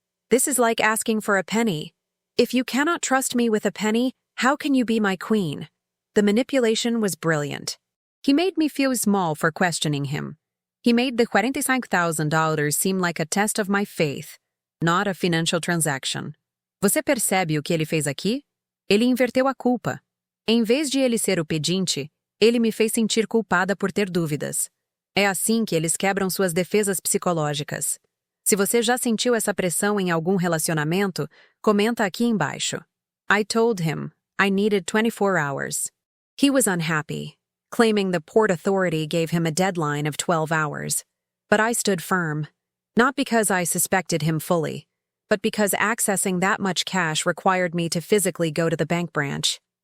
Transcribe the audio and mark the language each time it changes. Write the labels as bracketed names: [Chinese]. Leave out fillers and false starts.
[English] This is like asking for a penny. If you cannot trust me with a penny, how can you be my queen? The manipulation was brilliant. He made me feel small for questioning him. He made the $45,000 seem like a test of my faith, not a financial transaction. [Portuguese] Você percebe o que ele fez aqui? Ele inverteu a culpa. Em vez de ele ser o pedinte, ele me fez sentir culpada por ter dúvidas. É assim que eles quebram suas defesas psicológicas. Se você já sentiu essa pressão em algum relacionamento, comenta aqui embaixo. [English] I told him I needed 24 hours. He was unhappy, claiming the port authority gave him a deadline of 12 hours. But I stood firm, not because I suspected him fully, but because accessing that much cash required me to physically go to the bank branch.